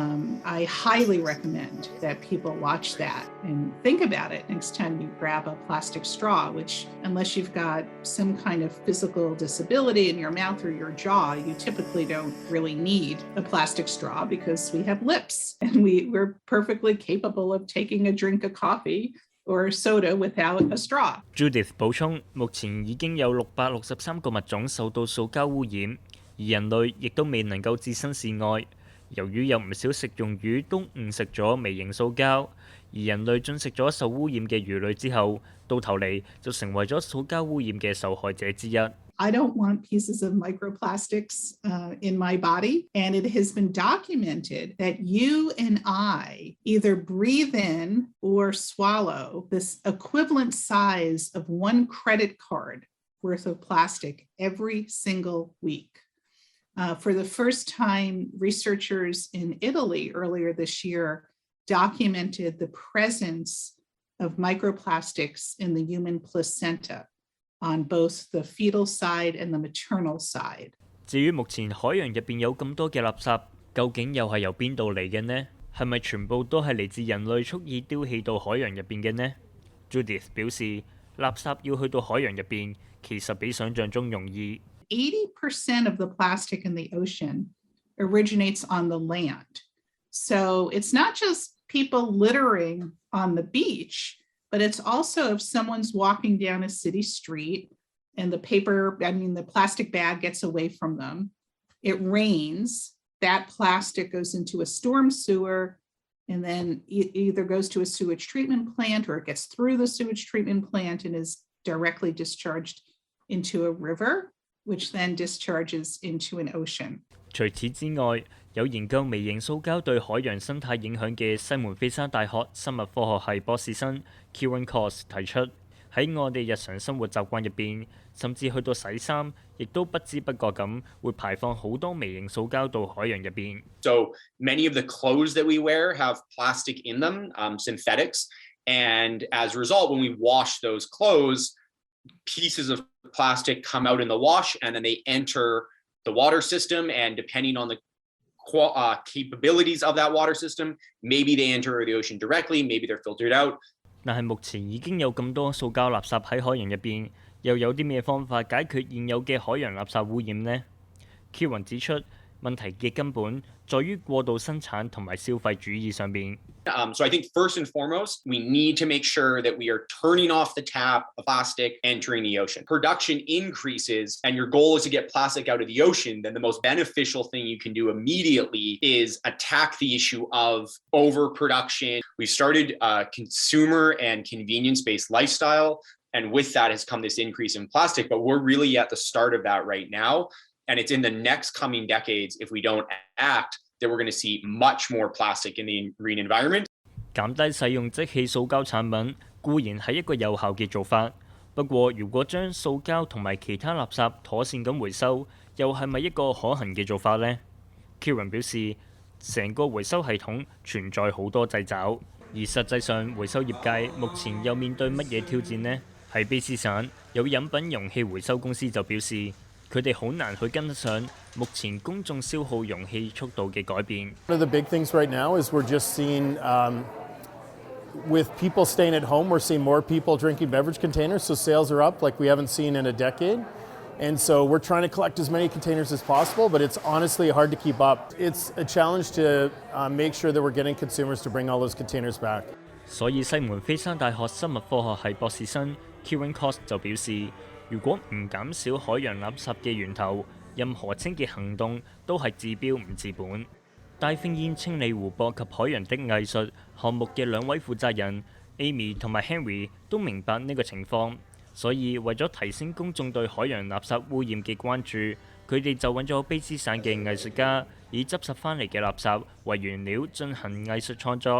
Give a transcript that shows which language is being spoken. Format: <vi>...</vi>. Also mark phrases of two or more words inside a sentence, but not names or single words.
<en>I highly recommend that people watch that and think about it next time you grab a plastic straw, which unless you've got some kind of physical disability in your mouth or your jaw, you typically don't really need a plastic straw because we have lips and we're perfectly capable of taking a drink of coffee or soda without a straw.</en> <yue>Judith 補充，目前已經有663個物種受到塑膠污染，而人類亦都未能夠置身事外。由於有唔少食用魚都誤食咗微型塑膠，而人類進食咗受污染嘅魚類之後，到頭嚟就成為咗塑膠污染嘅受害者之一。</yue> <en>I don't want pieces of microplastics in my body. And it has been documented that you and I either breathe in or swallow this equivalent size of one credit card worth of plastic every single week. For the first time, researchers in Italy earlier this year documented the presence of microplastics in the human placenta on both the fetal side and the maternal side.</en> <yue>至於目前海洋入邊有咁多嘅垃圾，究竟又係由邊度嚟嘅呢？係咪全部都係嚟自人類蓄意丟棄到海洋入邊嘅呢 ？Judith 表示，垃圾要去到海洋入邊，其實比想象中容易。</yue> <en>80% of the plastic in the ocean originates on the land. So it's not just people littering on the beach, but it's also if someone's walking down a city street and the plastic bag gets away from them, it rains, that plastic goes into a storm sewer, and then it either goes to a sewage treatment plant or it gets through the sewage treatment plant and is directly discharged into a river, which then discharges into an ocean.</en> <yue>除此之外，有研究微型塑膠對海洋生態影響嘅西門菲山大學生物科學系博士生 Kieran Cos 提出，喺我哋日常生活習慣入邊，甚至去到洗衫，亦都不知不覺咁會排放好多微型塑膠到海洋入邊。</yue> <en>So many of the clothes that we wear have plastic in them, synthetics, and as a result, when we wash those clothes, pieces of plastic come out in the wash, and then they enter the water system, and depending on the capabilities of that water system, maybe they enter the ocean directly, maybe they're filtered out.</en> <yue>但係目前已經有咁多塑膠垃圾喺海洋入邊，又有啲咩方法解決現有嘅海洋垃圾污染呢 ？Kieran 指出，問題嘅根本在於過度生產同埋消費主義上邊。</yue> <en>So I think first and foremost, we need to make sure that we are turning off the tap of plastic entering the ocean. Production increases and your goal is to get plastic out of the ocean, then the most beneficial thing you can do immediately is attack the issue of overproduction. We started a consumer and convenience-based lifestyle, and with that has come this increase in plastic, but we're really at the start of that right now. And it's in the next coming decades, if we don't act, that we're going to see much more plastic in the marine environment.</en> <yue>減低使用即棄塑膠產品固然係一個有效嘅做法，不過如果將塑膠同埋其他垃圾妥善咁回收，又係咪一個可行嘅做法呢 ？Kieran 表示，成個回收系統存在好多掣肘，而實際上回收業界目前又面對乜嘢挑戰呢？喺卑詩省有飲品容器回收公司就表示，佢哋好難去跟得上目前公眾消耗容器速度嘅改變。</yue> <en>One of the big things right now is we're just seeing, with people staying at home, we're seeing more people drinking beverage containers, so sales are up like we haven't seen in a decade. And so we're trying to collect as many containers as possible, but it's honestly hard to keep up. It's a challenge to make sure that we're getting consumers to bring all those containers back.</en> <yue>所以西門菲山大學生物科學系博士生 Kieran Cos 就表示，如果唔減少海洋垃圾嘅源頭，任何清潔行動都係治標唔治本。大烽煙清理湖泊及海洋的藝術項目嘅兩位負責人 Amy 同埋 Henry 都明白呢個情況，所以為咗提升公眾對海洋垃圾污染嘅關注，佢哋就揾咗卑詩省嘅藝術家，以執拾翻嚟嘅垃圾為原料進行藝術創作。</yue>